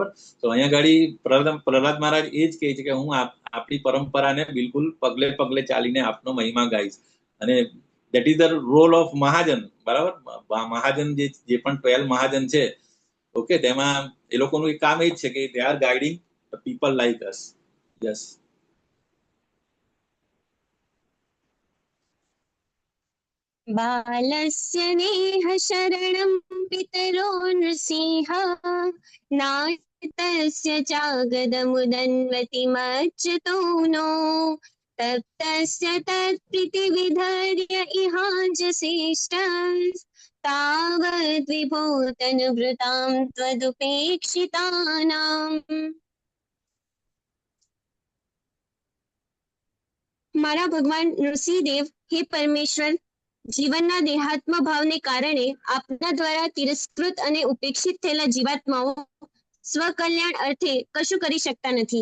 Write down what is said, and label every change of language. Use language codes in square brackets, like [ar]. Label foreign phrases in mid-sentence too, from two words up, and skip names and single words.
[gu] તો અહીંયા ગાડી પ્રહલાદ મહારાજ એ જ કહે છે કે હું આપણી પરંપરાને બિલકુલ પગલે પગલે ચાલીને આપનો મહિમા ગાઈશ. અને [en] that is the role of [gu] મહાજન, બરાબર. મહાજન જે પણ 12 મહાજન છે, ઓકે, તેમાં એ લોકોનું એક કામ એ જ છે કે [en] they are guiding people like us. [gu] યસ. [sa] बालस्य नेह शरणं पितरो नृसिंह नायतस्य चागदमुदन्वति मच्युतो नो तप्तस्य तत्प्रीतिविधर्य इहाञ्जसेष्ट तावद्विभूतनुभृतां त्वदुपेक्षितानाम्. [gu] મારા ભગવાન નૃસિંહદેવ, હે પરમેશ્વર, જીવનના દેહાત્મ ભાવને કારણે આપના દ્વારા તિરસ્કૃત અને ઉપેક્ષિત થયેલા જીવાત્માઓ સ્વકલ્યાણ અર્થે કશું કરી શકતા નથી.